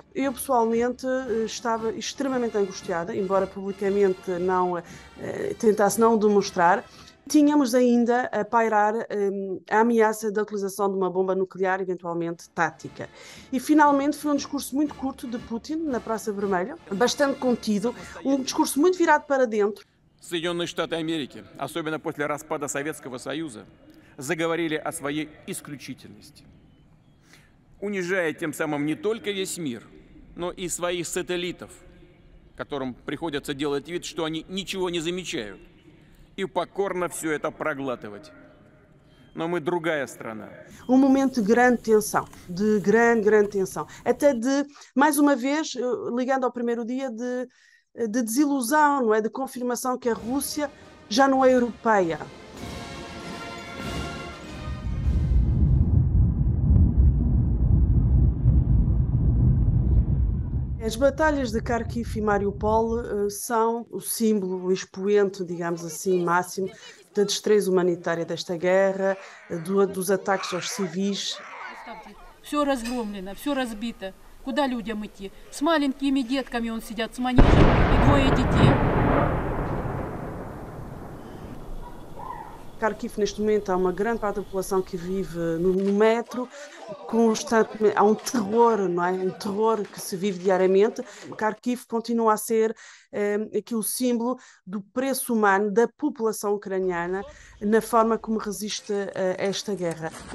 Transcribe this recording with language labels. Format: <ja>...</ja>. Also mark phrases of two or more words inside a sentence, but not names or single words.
<pt>Eu, pessoalmente, estava extremamente angustiada, embora publicamente tentasse não demonstrar. Tínhamos ainda a pairar a ameaça da utilização de uma bomba nuclear, eventualmente tática. E, finalmente, foi um discurso muito curto de Putin, na Praça Vermelha, bastante contido, um discurso muito virado para dentro.</pt> <ru>Соединенные Штаты Америки, особенно после распада Советского Союза, заговорили о своей исключительности, унижая тем самым не только весь мир, но и своих сателлитов, которым приходится делать вид, что они ничего не замечают, и покорно все это проглатывать. Но мы другая страна.</ru> <pt>Um momento de grande tensão, de grande tensão. Até de, mais uma vez, ligando ao primeiro dia, de desilusão, não é? De confirmação que a Rússia já não é europeia. As batalhas de Kharkiv e Mariupol são o símbolo, o expoente, digamos assim, máximo da destreza humanitária desta guerra, dos ataques aos civis.</pt> <ru>Все разгромлено, все разбито. Куда людям идти? С маленькими детками он сидят, с манежем и двое детей.</ru> <pt>Kharkiv, neste momento, há uma grande parte da população que vive no metro, constantemente, há um terror, não é? Um terror que se vive diariamente. Kharkiv continua a ser aqui o símbolo do preço humano da população ucraniana na forma como resiste a esta guerra.</pt>